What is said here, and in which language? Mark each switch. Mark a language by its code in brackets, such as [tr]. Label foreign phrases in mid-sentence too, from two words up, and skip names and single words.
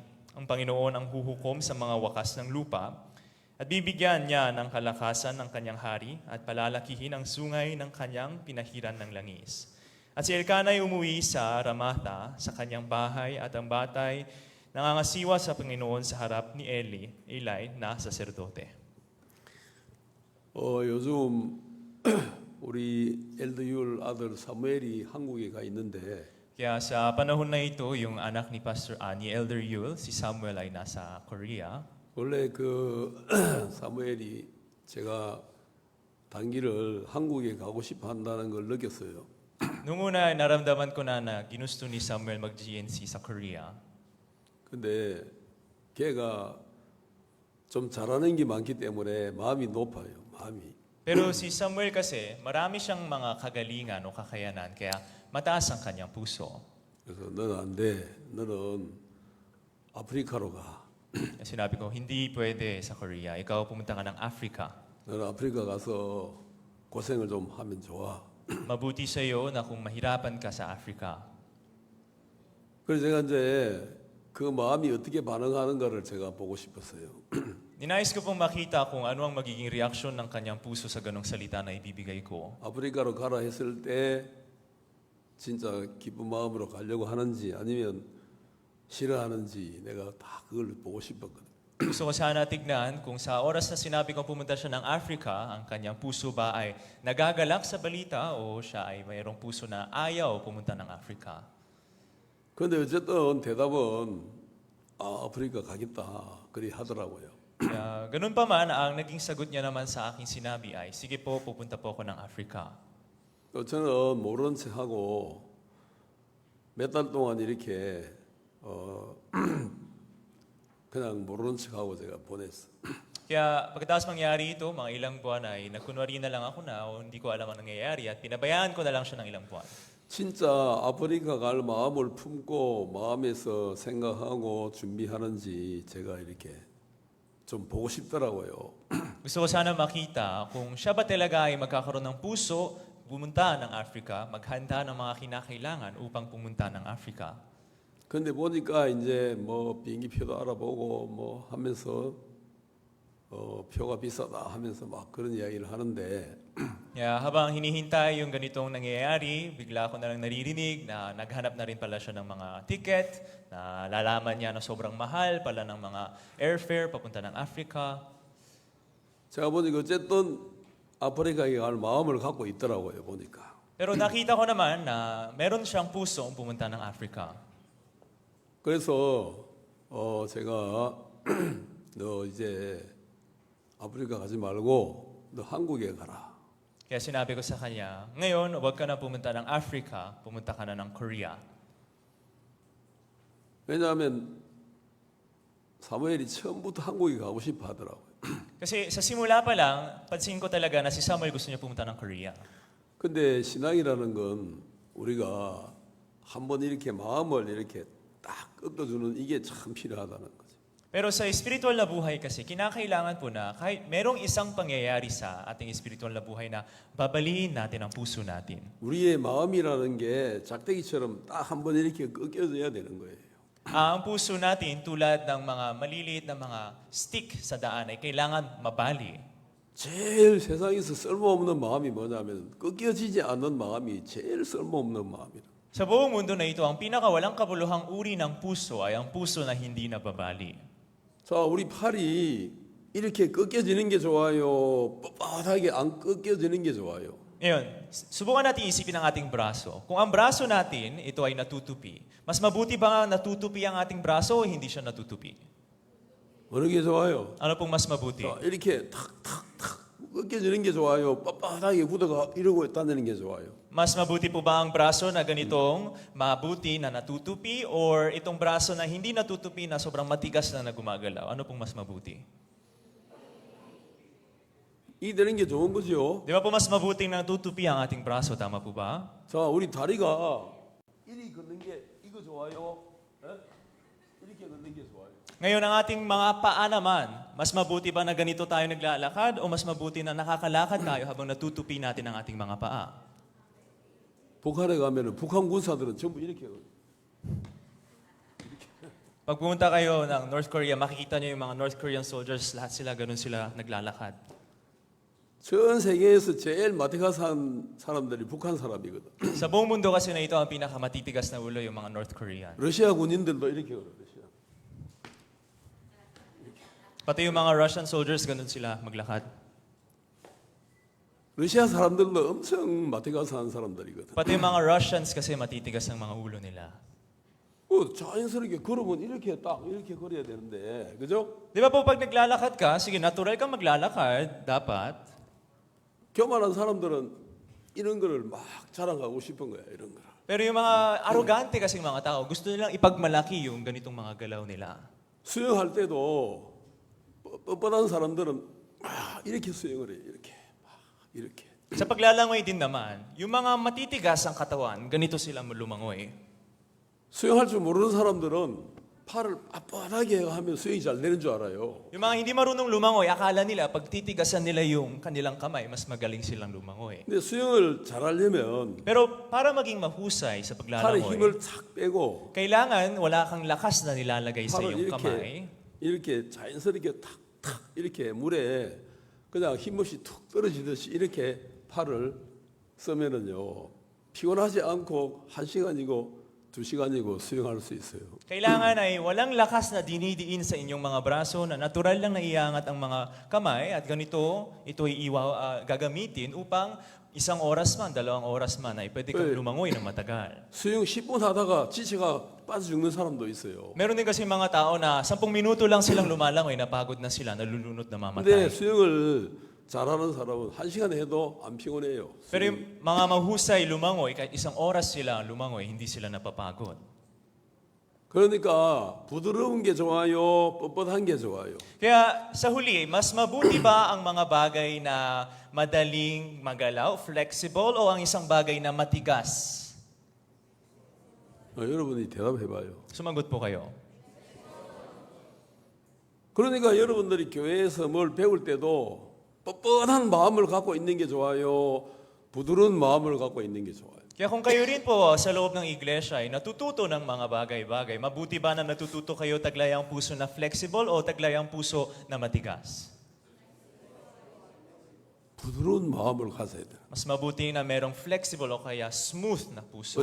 [tl] Ang Panginoon ang huhukom sa mga wakas ng lupa, at bibigyan niya ng kalakasan ng kanyang hari at palalakihin ang sungay ng kanyang pinahiran ng langis. At si Elkanah ay umuwi sa Ramatha sa kanyang bahay at ang batay nangangasiwa sa Panginoon sa harap ni Eli na saserdote. [ko] 요즘 우리 엘드율 아들 사무엘이 한국에 가 있는데 [tl] Kaya sa panahon na ito, yung anak ni Pastor ni Elder Yul, si Samuel ay nasa Korea. [ko] 원래 그 사무엘이 제가 단기를 한국에 가고 싶어 한다는 걸 느꼈어요. [tl] Nung una, naramdaman ko na ginusto ni Samuel mag-GNC sa Korea. [ko] 근데 걔가 좀 잘하는 게 많기 때문에 마음이 높아요. 마음이. [tl] Pero si Samuel kasi, marami siyang mga kagalingan o kakayanan, kaya mataas ang kanyang puso. [ko] 그래서 너는 안 돼. 너는 아프리카로 가. [tl] Sinabi ko, hindi pwede sa Korea. Ikaw pumunta ka ng Africa. [ko] 너는 아프리카 가서 고생을 좀 하면 좋아. [tl] Mabuti sa iyo na kung mahirapan ka sa Africa. [ko] 그래서 제가 이제 그 마음이 어떻게 반응하는가를 제가 보고 싶었어요. [tl] Ninais ko pong makita kung ano ang magiging reaksyon ng kanyang puso sa ganong salita na ibibigay ko. [ko] 아프리카로 가라 했을 때 진짜 기쁜 마음으로 가려고 하는지 아니면 싫어하는지 내가 다 그걸 보고 싶었거든. [tl] Gusto ko sana tignan kung sa oras na sinabi kong pumunta siya ng Africa, ang kanyang puso ba ay nagagalak sa balita o siya ay mayroong puso na ayaw pumunta ng Africa. [ko] 그런데 어쨌든 대답은 아프리카 가겠다 그리 하더라고요. [tl] Kaya, ganun pa man, ang naging sagot niya naman sa aking sinabi ay, sige po, pupunta po ako ng Africa. [ko] 저는 모르는 척하고 몇 달 동안 이렇게 그냥 모르는 척하고 제가 보냈어. [tl] Kaya pagkatapos mangyari ito, mga ilang buwan ay nagkunwari na lang ako na o hindi ko alam ang nangyayari at pinabayaan ko na lang siya ng ilang buwan. [ko] 진짜 아프리카 갈 마음을 품고 마음에서 생각하고 준비하는지 제가 이렇게 좀 보고 싶더라고요. [tl] Gusto ko sana makita kung siya ba talaga ay magkakaroon ng puso, pumunta ng Africa, maghanda ng mga kinakailangan upang pumunta ng Africa. [ko] 근데 보니까 이제 뭐 비행기표도 알아보고 뭐 하면서 표가 비싸다 하면서 막 그런 이야기를 하는데 [tl] Kaya habang hinihintay yung ganitong nangyayari, bigla ko na lang naririnig na naghanap na rin pala siya ng mga ticket, na lalaman niya na sobrang mahal pala ng mga airfare papunta ng Africa. [ko] 제가 보니까 어쨌든 아프리카에 갈 마음을 갖고 있더라고요. 보니까. [tl] Pero nakita ko naman na meron siyang pusong pumunta ng Africa. [ko] 그래서 제가 너 이제 아프리카 가지 말고 너 한국에 가라. [tl] Kaya sinabi ko sa kanya, ngayon, huwag ka na pumunta ng Africa, pumunta ka na ng Korea. [ko] 왜냐하면 사무엘이 처음부터 한국에 가고 싶어 하더라고요. [tl] Kasi sa simula pa lang, pansin ko talaga na si Samuel gusto niya pumunta ng Korea. [ko] 근데 신앙이라는 건 우리가 한번 이렇게 마음을 이렇게 딱 꺾어주는 이게 참 필요하다는 거죠. [tl] Pero sa spiritual na buhay kasi, kinakailangan po na kahit merong isang pangyayari sa ating spiritual na buhay na babaliin natin ang puso natin. [ko] 우리의 마음이라는 게 작대기처럼 딱 한번 이렇게 꺾여져야 되는 거예요. [tl] Ang puso natin tulad ng mga maliliit na mga stick sa daan ay kailangan mabali. [ko] 제일 세상에서 쓸모없는 마음이 뭐냐면 꺾여지지 않는 마음이 제일 쓸모없는 마음이다. [tl] Sa buong mundo na ito, ang pinakawalang kabuluhang uri ng puso ay ang puso na hindi nababali. [ko] 자, 우리 팔이 이렇게 꺾여지는 게 좋아요? 뻣뻣하게 안 꺾여지는 게 좋아요? [tl] Ngayon, subukan natin isipin ang ating braso. Kung ang braso natin, ito ay natutupi, mas mabuti ba nga natutupi ang ating braso o hindi siya natutupi? [ko] 어느 게 좋아요? [tl] Ano pong mas mabuti? [ko] 자, 이렇게 탁탁탁 꺾여지는 게 좋아요? 뻣뻣하게 굳어가 이러고 다니는 게 좋아요? [tl] Mas mabuti po ba ang braso na ganitong mabuti na natutupi or itong braso na hindi natutupi na sobrang matigas na gumagalaw? Ano pong mas mabuti? [ko] 이 되는 게 좋은 거죠. [tl] Di ba po mas mabuting natutupi ang ating braso? Tama po ba? [ko] 자, 우리 다리가 이리 걷는 게 이거 좋아요? 에? 이렇게 걷는 게 좋아요? [tl] Ngayon, ang ating mga paa naman, mas mabuti ba na ganito tayo naglalakad o mas mabuti na nakakalakad tayo habang natutupi natin ang ating mga paa? [ko] 북한에 가면은 북한 군사들은 전부 이렇게 걷어요. [tl] Pag pumunta kayo ng North Korea, makikita niyo yung mga [en] North Korean soldiers, [tl] lahat sila, ganun sila naglalakad. [ko] 전 세계에서 제일 마티가산 사람들이 북한 사람이거든. [tl] Sa buong mundo kasi na ito, ang pinakamatitigas na ulo yung mga North Korean. [ko] 러시아 군인들도 이렇게 걸어. 러시아. [tl] Pati yung mga [en] Russian soldiers, [tl] ganun sila maglakad. [ko] 러시아 사람들도 엄청 마티가산 사람들이거든. [tl] Pati yung mga Russians kasi matitigas ang mga ulo nila. [ko] 자연스럽게 걸으면 이렇게 딱 이렇게 걸어야 되는데, 그죠? [tl] Di ba po pag naglalakad ka, sige, natural kang maglalakad, dapat. [ko] 교만한 사람들은 이런 거를 막 자랑하고 싶은 거야, 이런 거를. [tl] Pero yung mga arrogante kasing mga tao, gusto nilang ipagmalaki yung ganitong mga galaw nila. [ko] 수영할 때도 뻣뻣한 사람들은 막 이렇게 수영을 해, 이렇게. 막 이렇게. [tl] Sa paglalangoy din naman, yung mga matitigas ang katawan, ganito sila lumangoy. [ko] 수영할 줄 모르는 사람들은 팔을 빳빳하게 하면 수영이 잘 되는 줄 알아요. [tl] Yung mga hindi marunong lumangoy, akala nila pag titigasan nila yung kanilang kamay, mas magaling silang lumangoy. [ko] 근데 수영을 잘하려면 [tl] Pero para maging mahusay sa [ko] 팔에 [tl] paglalangoy, [ko] 힘을 착 빼고 [tl] kailangan wala kang lakas na nilalagay sa [ko] 팔을 [tl] iyong kamay. [ko] 이렇게 자연스럽게 탁탁 이렇게 물에 그냥 힘없이 툭 떨어지듯이 이렇게 팔을 쓰면은요 피곤하지 않고 1시간이고 2시간이고 수영할 수 있어요. [tl] Kailangan ay walang lakas na dinidiin sa inyong mga braso na natural lang naiangat ang mga kamay at ganito, ito ay gagamitin upang 1 oras man, 2 oras man ay pwede kang lumangoy ng matagal. [ko] 수영 10분 하다가 지체가 빠져 죽는 사람도 있어요. [tl] Meron din kasi mga tao na 10 minuto lang silang lumalangoy, napagod na sila, nalulunod na [ko] 근데 [tl] mamatay. [ko] 수영을 잘하는 사람은 1시간 해도 안 피곤해요. [tl] Pero yung mga mahusay lumangoy, kahit 1 oras sila lumangoy, hindi sila napapagod. [ko] 그러니까 부드러운 게 좋아요, 뻣뻣한 게 좋아요. [tl] Kaya sa huli, mas mabuti ba ang mga bagay na madaling magalaw, flexible, o ang isang bagay na matigas? [ko] 여러분이 대답해봐요. [tl] Sumagot po kayo. [ko] 그러니까 여러분들이 교회에서 뭘 배울 때도 뻣뻣한 마음을 갖고 있는 게 좋아요, 부드러운 마음을 갖고 있는 게 좋아요. [tl] Kaya kung kayo rin po sa loob ng iglesia ay natututo ng mga bagay-bagay, mabuti ba na natututo kayo taglay ang puso na flexible o taglay ang puso na matigas? [ko] 부드러운 마음을 가져야 돼요. [tl] Mas mabuti na merong flexible o kaya smooth na puso.